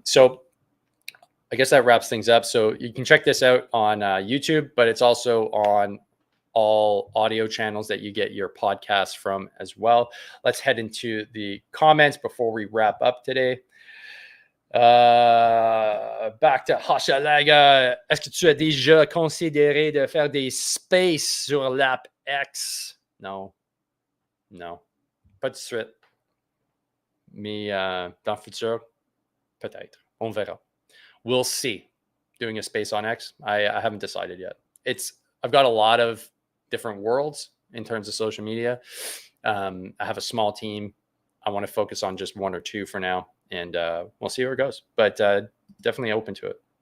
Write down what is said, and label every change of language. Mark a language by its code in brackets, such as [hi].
[en] So I guess that wraps things up. So you can check this out on YouTube, but it's also on all audio channels that you get your podcasts from as well. Let's head into the comments before we wrap up today. Back to Hashalaga. [fr] Est-ce que tu as déjà considéré de faire des spaces sur l'app X? Non. Pas de suite. Mais dans le futur, peut-être. [en] On verra. We'll see. Doing a space on X. I haven't decided yet. I've got a lot of different worlds in terms of social media. I have a small team. I want to focus on just one or two for now, and we'll see where it goes. But definitely open to it.